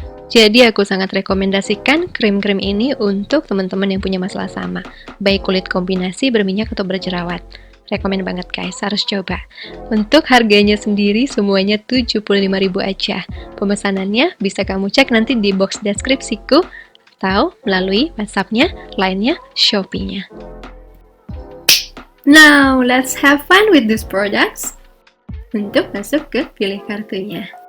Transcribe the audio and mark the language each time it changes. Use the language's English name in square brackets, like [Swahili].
[Indonesian] Jadi aku sangat rekomendasikan krim-krim ini untuk teman-teman yang punya masalah sama, baik kulit kombinasi, berminyak, atau berjerawat. Rekomen banget guys, harus coba. Untuk harganya sendiri semuanya 75.000 aja. Pemesanannya bisa kamu cek nanti di box deskripsiku, atau melalui WhatsApp-nya, Line-nya, Shopee-nya. [English] Now, let's have fun with these products. [Indonesian] Untuk masuk ke pilih kartunya.